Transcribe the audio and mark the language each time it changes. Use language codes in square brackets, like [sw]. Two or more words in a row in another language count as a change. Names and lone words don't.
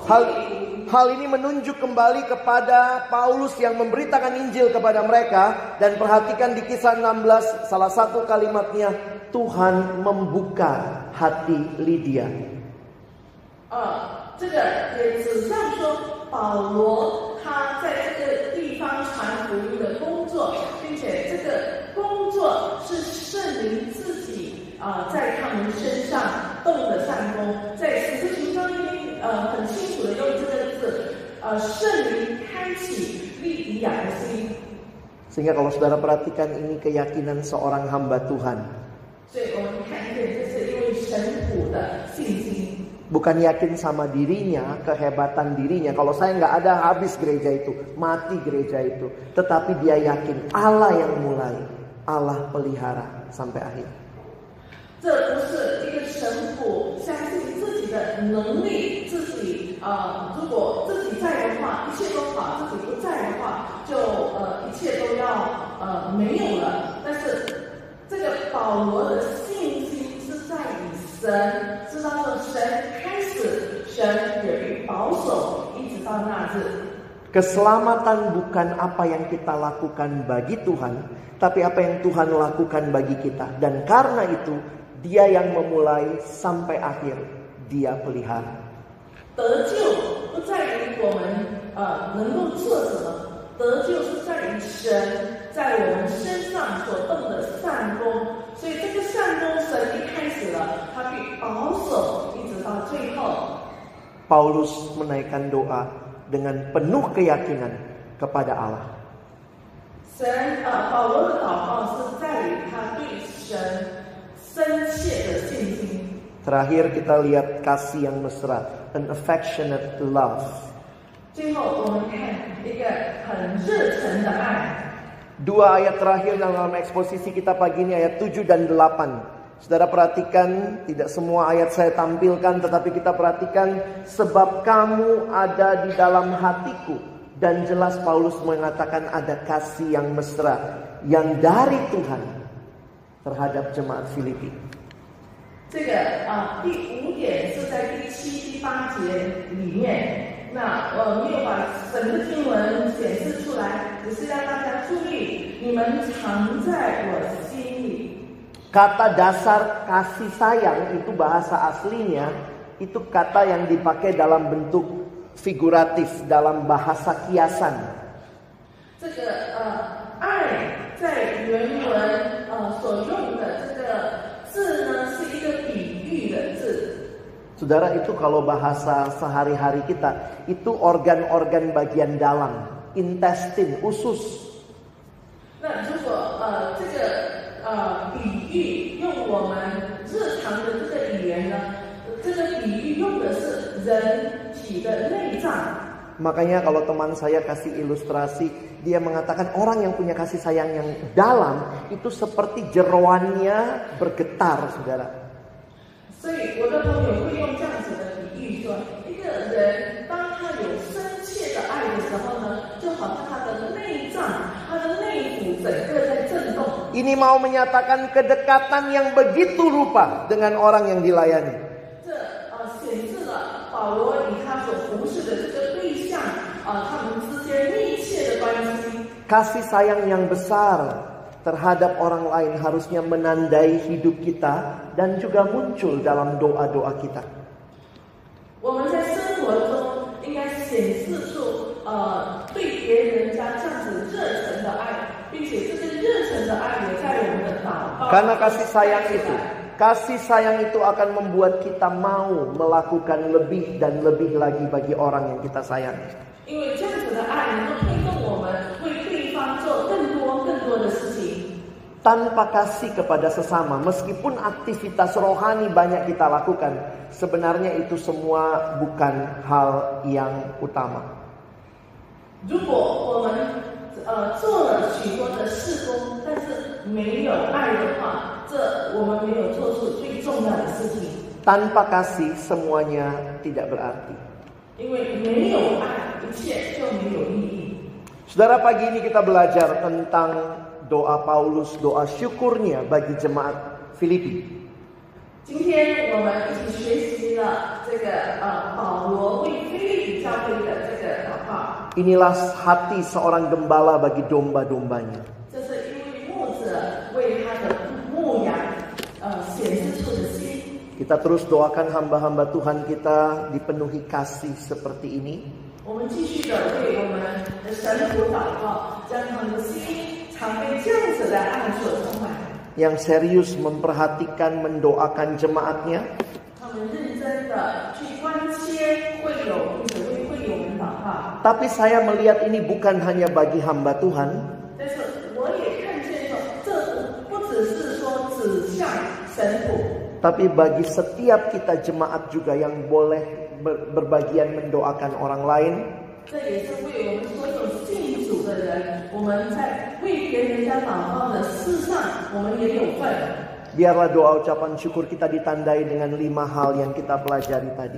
[id] Hal ini menunjuk kembali kepada Paulus yang memberitakan Injil kepada mereka. Dan perhatikan di kisah 16, salah satu kalimatnya, Tuhan membuka hati Lydia. [zh] 这个也指向说保罗他在这个地方传福音的工作，并且这个工作是圣灵自己在他们身上动的善功，在使徒行传里面很清楚的用这个字，圣灵开启利比亚的心。 [id] Sehingga kalau saudara perhatikan ini keyakinan seorang hamba Tuhan. [zh] 所以我们看见这是一位神仆的信心。 [id] Bukan yakin sama dirinya, kehebatan dirinya. Kalau saya nggak ada, habis gereja itu, mati gereja itu. Tetapi dia yakin Allah yang mulai, Allah pelihara sampai akhir. [zh] 这不是一个神仆相信自己的能力，自己如果自己在的话，一切都好；自己不在的话，就一切都要没有了。但是这个保罗的信心是在于神，知道说神开始，神也保守，一直到那日。 [id] Keselamatan bukan apa yang kita lakukan bagi Tuhan, tapi apa yang Tuhan lakukan bagi kita. Dan karena itu, Dia yang memulai sampai akhir, Dia pelihara. [zh] 得救不在于我们能够做什么，得救是在于神在我们身上所动的善功。所以这个善功，神一开始了，他必保守一直到最后。 [id] Paulus menaikkan doa dengan penuh keyakinan kepada Allah. [zh] 保罗的祷告是 [id] Terakhir kita lihat kasih yang mesra, [en] an affectionate love. [zh] 最后我们看一个很热忱的爱。 [id] Dua ayat terakhir dalam eksposisi kita pagi ini, ayat 7 dan 8. Saudara perhatikan, tidak semua ayat saya tampilkan, tetapi kita perhatikan, sebab kamu ada di dalam hatiku. Dan jelas Paulus mengatakan ada kasih yang mesra, yang dari Tuhan terhadap jemaat Filipi. [zh] 这个第5点是在第7、第8节里面。那没有把神的经文显示出来，只是让大家注意，你们藏在我心里。 [id] Kata dasar kasih sayang itu bahasa aslinya itu kata yang dipakai dalam bentuk figuratif, dalam bahasa kiasan. [zh] 这个爱在原文所用的这个字呢，是一个比喻的字。 [id] Saudara, itu kalau bahasa sehari-hari kita, itu organ-organ bagian dalam, intestine, usus. [zh] 那如果这个比喻用我们日常的这个语言呢，这个比喻用的是人体的内脏。 [id] Makanya kalau teman saya kasih ilustrasi, dia mengatakan orang yang punya kasih sayang yang dalam itu seperti jeroannya bergetar, saudara. [zh] 所以我的朋友会用这样子的比喻说，一个人当他有深切的爱的时候呢，就好像他的内脏、他的内腑整个在震动。 [id] Ini mau menyatakan kedekatan yang begitu rupa dengan orang yang dilayani. [zh] 这显示了保罗与他所服侍的这个对象他们之间密切的关系。 [id] Kasih sayang yang besar terhadap orang lain harusnya menandai hidup kita dan juga muncul dalam doa-doa kita. [zh] 我们在生活中应该显示出对别人家这样子热忱的爱，并且这个热忱的爱也在我们的祷告。 [id] Karena kasih sayang itu akan membuat kita mau melakukan lebih dan lebih lagi bagi orang yang kita sayangi. [zh] 因为这样子的爱能够推动我们为对方做更多的事情。 [id] Tanpa kasih kepada sesama, meskipun aktivitas rohani banyak kita lakukan, sebenarnya itu semua bukan hal yang utama. [zh] 如果我们做了许多的事工，但是没有爱的话，这我们没有做出最重要的事情。 [id] Tanpa kasih semuanya tidak berarti. [zh] 因为没有爱，一切就没有意义。 [id] Saudara, pagi ini kita belajar tentang doa Paulus, doa syukurnya bagi jemaat Filipi. [zh] 今天我们一起学习了这个保罗为腓立比教会的这个祷告。 [id] Inilah hati seorang gembala bagi domba-dombanya. [zh] 这是一位牧者为他的牧羊显示出的心。 [id] Kita terus doakan hamba-hamba Tuhan kita dipenuhi kasih seperti ini. [zh] 我们继续的为我们的神父祷告，将他们的心常被这样子的爱所充满。 [id] Yang serius memperhatikan, mendoakan jemaatnya. [zh] 他们认真的去关切会友，并且为会友们祷告。 [id] Tapi saya melihat ini bukan hanya bagi hamba Tuhan, [zh] 但是我也看见说，这不只是说指向神父， [id] tapi bagi setiap kita jemaat juga yang boleh berbagian mendoakan orang lain. [zh] 这也是为我们所有信主的人，我们在为别人家祷告的事上，我们也有份。 [id] Biarlah doa ucapan syukur kita ditandai dengan 5 hal yang kita pelajari tadi.